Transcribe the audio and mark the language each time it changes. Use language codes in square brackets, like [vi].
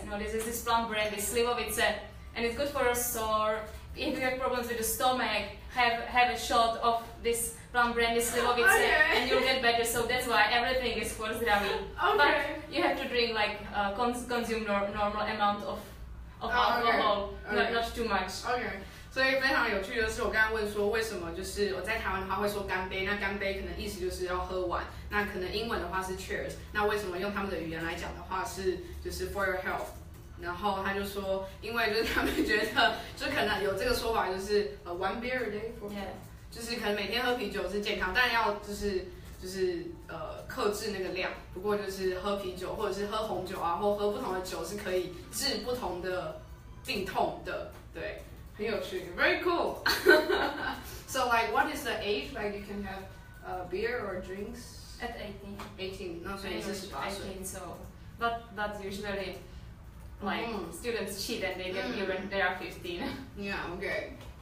[en] No, this is this plum brandy, slivovice, and it's good for your sore. If you have problems with the stomach, have a shot of this plum brandy, slivovice, and you'll get better. So that's why everything is for zdraví. Okay. But you have to drink like consume normal amount of alcohol, not too much. Okay. [zh] 所以非常有趣的是，我刚刚问说为什么就是我在台湾的话会说干杯，那干杯可能意思就是要喝完，那可能英文的话是 cheers， 那为什么用他们的语言来讲的话是就是 [en] for your health， [zh] 然后他就说，因为就是他们觉得就可能有这个说法，就是 [en] 1 beer a day for， [zh] 就是可能每天喝啤酒是健康，但要就是克制那个量，不过就是喝啤酒或者是喝红酒啊，或喝不同的酒是可以治不同的病痛的，对。很有趣 [en] very cool. So like what is the age like you can have beer or drinks? At 18. [zh] 18, 那所以是18岁。 [en] 18, so but usually like students cheat and they get beer when they are 15. Yeah, okay.